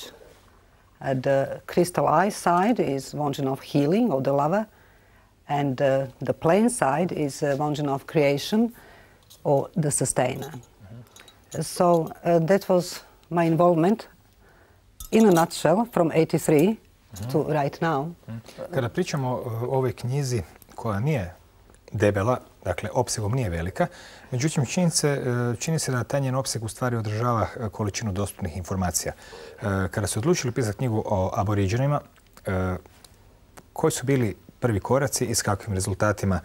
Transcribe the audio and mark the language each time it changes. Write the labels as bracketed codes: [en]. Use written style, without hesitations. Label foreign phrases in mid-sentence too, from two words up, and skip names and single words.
[en] The crystal eye side is Wandjina of healing, or the lover. And the plain side is Wandjina of creation, or the sustainer. So that was my involvement in a nutshell from 83 to right now. [hr] Kada pričamo o ovoj knjizi koja nije debela, dakle opsegom nije velika, međutim čini se da taj njen opseg u stvari odražava količinu dostupnih informacija. Kada su odlučili pisati knjigu o Aboriginima, koji su bili prvi koraci i s kakvim rezultatima?